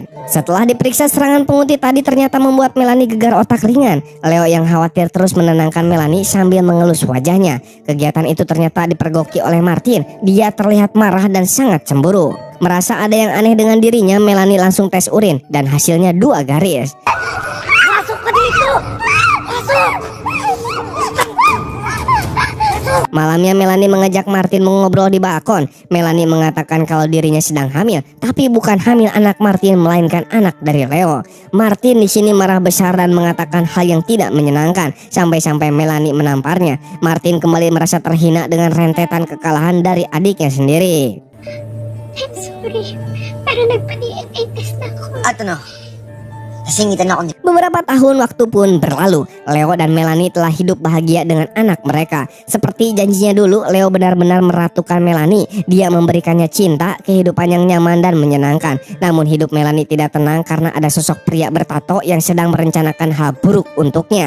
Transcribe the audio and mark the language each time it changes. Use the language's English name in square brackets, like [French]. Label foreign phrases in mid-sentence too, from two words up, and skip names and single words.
[Indonesian] Setelah diperiksa, serangan penguntit tadi ternyata membuat Melanie gegar otak ringan. Leo yang khawatir terus menenangkan Melanie sambil mengelus wajahnya. Kegiatan itu ternyata dipergoki oleh Martin. Dia terlihat marah dan sangat cemburu. Merasa ada yang aneh dengan dirinya, Melanie langsung tes urin dan hasilnya 2 garis. [Filipino] Masuk ka dito! Masuk! [Indonesian] Malamnya Melanie mengajak Martin mengobrol di balkon. Melanie mengatakan kalau dirinya sedang hamil, tapi bukan hamil anak Martin melainkan anak dari Leo. Martin di sini marah besar dan mengatakan hal yang tidak menyenangkan, sampai-sampai Melanie menamparnya. Martin kembali merasa terhina dengan rentetan kekalahan dari adiknya sendiri. [English] I'm sorry, [Filipino] pero nagpa-DNA test na ako. At ano? Nasingitan ako ni... [Indonesian] Beberapa tahun waktu pun berlalu. Leo dan Melanie telah hidup bahagia dengan anak mereka. Seperti janjinya dulu, Leo benar-benar meratukan Melanie. Dia memberikannya cinta, kehidupan yang nyaman dan menyenangkan. Namun hidup Melanie tidak tenang karena ada sosok pria bertato yang sedang merencanakan hal buruk untuknya.